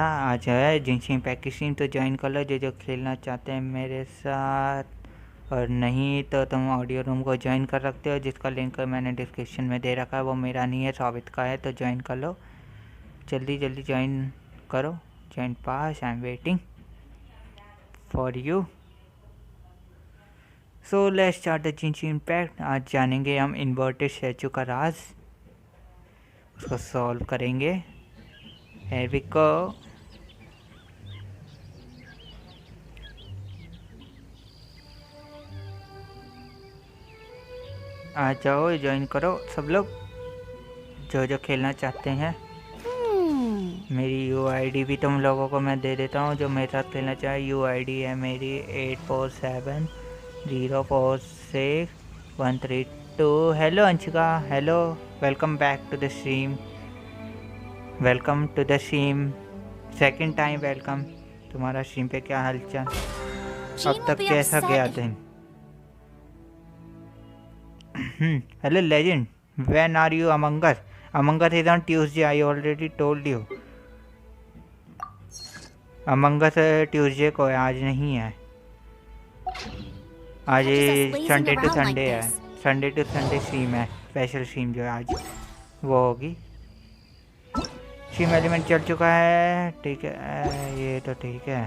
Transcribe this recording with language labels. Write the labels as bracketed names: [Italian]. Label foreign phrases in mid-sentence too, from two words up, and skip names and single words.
[Hindi] आज है जिनसिन पैक की सीम, तो ज्वाइन कर लो जो खेलना चाहते हैं मेरे साथ, और नहीं तो तुम [English] audio room [Hindi] को ज्वाइन कर सकते हो जिसका लिंक मैंने डिस्क्रिप्शन में दे रखा है। वो मेरा नहीं है, साबित का है, तो ज्वाइन कर लो। जल्दी जल्दी ज्वाइन करो। [English] join pass, I am waiting for you. So let's start the Jinsin pack. [Hindi] आज जानेंगे हम [English] inverted statue [Hindi] का राज, उसको सॉल्व करेंगे। [English] Here we go। [Hindi] आ जाओ, ज्वाइन करो सब लोग जो खेलना चाहते हैं। मेरी UID भी तुम लोगों को मैं दे देता हूँ जो मेरे साथ खेलना चाहे। UID है मेरी 8470463132। [English] Hello Anshika, hello, welcome back to the stream. Welcome to the stream, second time welcome. [Hindi] तुम्हारा स्ट्रीम पे क्या हालचाल, अब तक कैसा गया दिन? [English] Hello legend, When are you Among Us? Among Us is on Tuesday, I already told you. [Hindi] अमंग अस ट्यूसडे को है, आज नहीं है। आज [English] Sunday to Sunday [Hindi] है, [English] Sunday to Sunday stream [Hindi] है। [English] special stream [Hindi] जो है आज वो होगी। [English] stream element [Hindi] चल चुका है, ठीक है, ये तो ठीक है।